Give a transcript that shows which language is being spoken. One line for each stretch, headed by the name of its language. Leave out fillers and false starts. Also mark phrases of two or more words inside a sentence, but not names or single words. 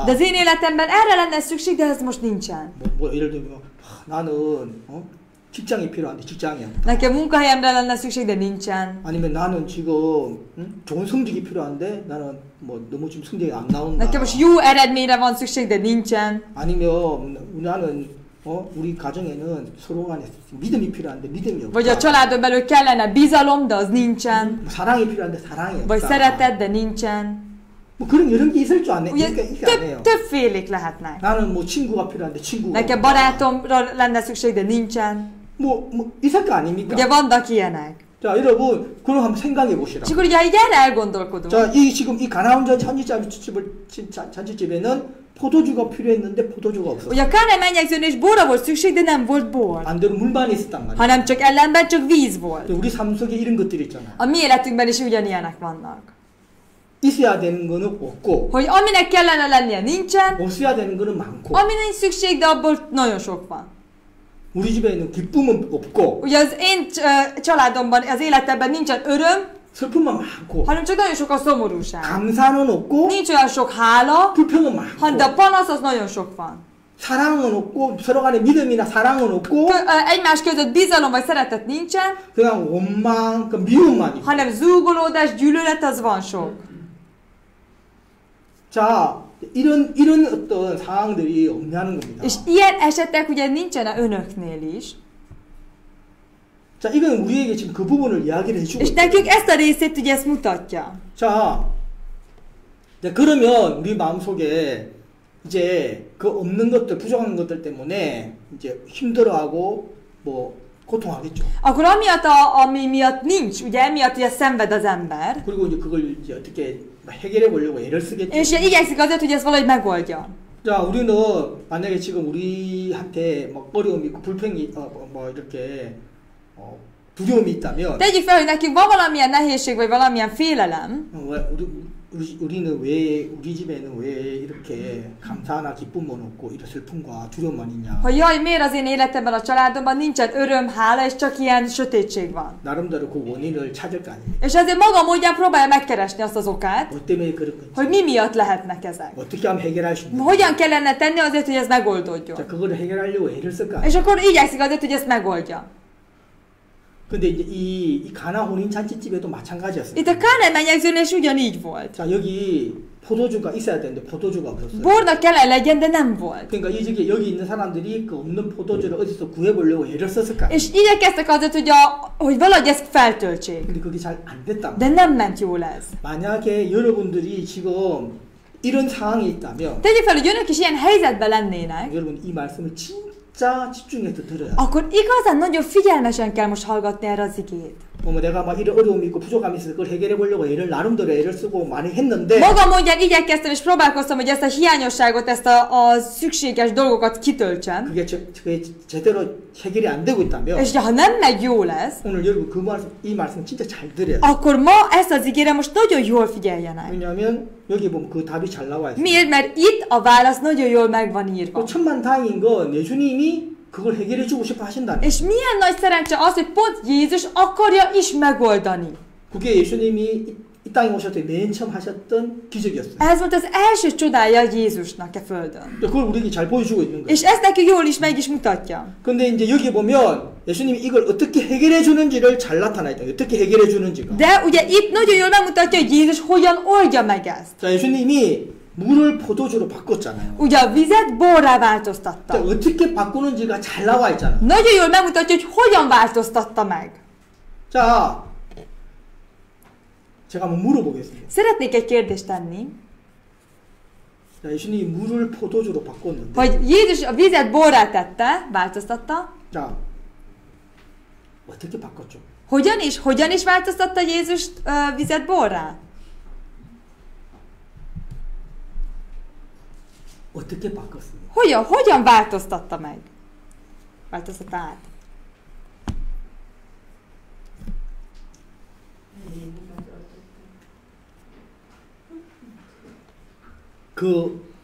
Hungarian: De az én életemben erre lenne szükség, de ez most nincsen.
Korean: 뭐 예를 들면 나는 직장이 필요한데 직장이 없다.
Hungarian: Nekem munkahelyemre lenne szükség, de nincsen.
Korean: 아니면 나는 지금 좋은 성적이 필요한데 나는 뭐 너무 지금 성적이 안 나온다.
Hungarian: Nekem most jó eredményre van szükség, de nincsen.
Korean: 아니면 나는 우리 가정에는 서로 간에 믿음이 필요한데 믿음이 없다.
Hungarian: Vagy a családon belül kellene bizalom, de az nincsen.
Korean: 사랑이 필요한데 사랑이 없다.
Hungarian: Vagy szeretet, de nincsen.
Korean: 뭐 그런 여러 게 있을 줄 아네.
Hungarian: Ugye
Korean: 이게 아니에요.
Hungarian: többfélék lehetnek.
Korean: 나는 뭐 친구가 필요한데 친구가
Hungarian: Nekem
Korean: 없다.
Hungarian: barátomra lenne szükség, de nincsen.
Korean: 뭐 있을 거 아닙니까?
Hungarian: Ugye vannak ilyenek.
Korean: 자, 여러분, 그럼 한번 생각해 보시라.
Hungarian: És akkor ugye így erre elgondolkodunk.
Korean: 자, 지금 이 가나온전 잔치집에는 포도주가 필요했는데 포도주가 없었어.
Hungarian: Ugye a Kánaán mennyegzőnél is borra volt szükség, de nem volt bor.
Korean: 반대로 물만 있었단 말이야.
Hungarian: Hanem csak ellenben csak víz volt.
Korean: 우리 삶 속에 이런 것들이 있잖아.
Hungarian: A mi életünkben is ugyanilyenek vannak.
Korean: 있어야 되는 거는 없고,
Hungarian: Hogy aminek kellene lennie nincsen,
Korean: 없어야 되는 거는 많고,
Hungarian: ami nincs szükség, de abból nagyon sok van.
Korean: 우리 집에는 기쁨은 없고,
Hungarian: Ugye az én családomban, az életemben nincsen öröm,
Korean: 슬픔은 많고,
Hungarian: hanem csak nagyon sok a szomorúság.
Korean: 감사는 없고,
Hungarian: Nincs olyan sok hála,
Korean: 불평은 많고,
Hungarian: de a panasz az nagyon sok van.
Korean: 사랑은 없고, 서로 간에 믿음이나 사랑은 없고,
Hungarian: Egymás között bizalom vagy szeretet nincsen,
Korean: 그냥 원망, 그 미움만 있고.
Hungarian: hanem zúgolódás, gyűlölet az van sok.
Korean: 자, 이런 어떤 상황들이 없냐는 겁니다.
Hungarian: És ilyen esetek ugye nincsenek önöknél is.
Korean: 자, 이건 우리에게 지금 그 부분을 이야기를 해주고
Hungarian: És
Korean: 있어요.
Hungarian: nekünk ezt a részét ugye ezt mutatja.
Korean: 자, 이제 그러면 우리 마음속에 이제 그 없는 것들, 부족한 것들 때문에 이제 힘들어하고 뭐 고통하겠죠.
Hungarian: Akkor amiatt, ami miatt nincs, ugye emiatt ugye szenved az ember,
Korean: 그리고 이제 그걸 이제 어떻게 해결해 보려고 애를 쓰겠죠.
Hungarian: és ugye igyekszik azért, hogy ezt valahogy megoldja.
Korean: 자, 우리는 만약에 지금 우리한테 막 어려움이 있고 불평이 뭐 이렇게 두려움이 있다면
Hungarian: Tegyük fel, hogy nekünk van valamilyen nehézség, vagy valamilyen félelem,
Korean: 우리는 왜 우리 집에는 왜 이렇게 감사나 기쁨은 없고 이런 슬픔과 두려움만 있냐?
Hungarian: hogy jaj, miért az én életemben, a családomban nincsen öröm, hála, és csak ilyen sötétség van.
Korean: 나름대로 그 원인을 찾을 거 아닙니까?
Hungarian: És ezért maga módján próbálja megkeresni azt az okát,
Korean: 뭐 때문에 그런 건지,
Hungarian: hogy mi miatt lehetnek ezek.
Korean: 어떻게 하면 해결할 수 있는지.
Hungarian: Hogyan kellene tenni azért, hogy ez megoldódjon.
Korean: 자, 그거를 해결하려고 애를 쓸 거 아니에요.
Hungarian: És akkor igyekszik azért, hogy ezt megoldja.
Korean: 근데 이제 이 가나 혼인 잔치집에도 마찬가지였어요.
Hungarian: Itt a Kánaán mennyegzőnél is ugyanígy volt.
Korean: 자, 여기 포도주가 있어야 되는데 포도주가 없었어요.
Hungarian: Bornak kellene legyen, de nem volt.
Korean: 그러니까 여기 있는 사람들이 그 없는 포도주를 어디서 구해보려고 애를 썼을 거 아니에요.
Hungarian: És igyekeztek azért, hogy valahogy ezt feltöltsék.
Korean: 근데 그게 잘 안 됐단 말이에요.
Hungarian: De nem ment jól ez.
Korean: 만약에 여러분들이 지금 이런 상황이 있다면
Hungarian: Tegyük fel, hogy önök is ilyen helyzetben lennének,
Korean: 여러분 이 말씀을 진짜 집중해서 들어야 돼요.
Hungarian: akkor igazán nagyon figyelmesen kell most hallgatni erre az igét.
Korean: 뭐 내가 막 이런 어려움이 있고 부족함이 있어서 그걸 해결해 보려고 애를 나름대로 애를 쓰고 많이 했는데
Hungarian: Maga módján igyekeztem és próbálkoztam, hogy ezt a hiányosságot, ezt a szükséges dolgokat kitöltsem.
Korean: 그게 제대로 해결이 안 되고 있다면
Hungarian: És ha nem megy jól ez,
Korean: 오늘 여러분 이 말씀 진짜 잘 들어야 돼요.
Hungarian: akkor ma ezt az igére most nagyon jól figyeljenek.
Korean: 왜냐하면 여기 보면 그 답이 잘 나와 있어요.
Hungarian: Miért? Mert itt a válasz nagyon jól meg van írva.
Korean: 그 천만다행인 건 예수님이 그걸 해결해 주고 싶어 하신다는.
Hungarian: És milyen nagy szerencse az, hogy pont Jézus akarja is megoldani.
Korean: 그게 예수님이 이 땅에 오셨을 때 맨 처음 하셨던 기적이었어요.
Hungarian: Ez volt az első csodája Jézusnak a földön.
Korean: 그걸 우리에게 잘 보여주고 있는 거예요.
Hungarian: És ezt neki jól is meg is mutatja.
Korean: 근데 이제 여기 보면 예수님이 이걸 어떻게 해결해 주는지를 잘 나타나 있다. 어떻게 해결해 주는지가.
Hungarian: De ugye itt nagyon jól megmutatja, hogy Jézus hogyan oldja meg ezt.
Korean: 자, 예수님이 물을 포도주로 바꿨잖아요.
Hungarian: Ugye a vizet borrá
Korean: 자,
Hungarian: változtatta.
Korean: 어떻게 바꾸는지가 잘 나와 있잖아요.
Hungarian: Nagyon jól megmutatja, hogy hogyan változtatta meg.
Korean: 자, 제가 한번 물어보겠습니다.
Hungarian: Szeretnék egy kérdést tenni,
Korean: 자, 예수님이 물을 포도주로 바꿨는데,
Hungarian: hogy Jézus a vizet borrá tette, változtatta.
Korean: 자, 어떻게 바꿨죠?
Hungarian: Hogyan is változtatta Jézus vizet borrá?
Korean: 어떻게 바꿨습니까?
Hungarian: Hogyan változtatta meg? Változtatta át.
Korean: 그렇죠.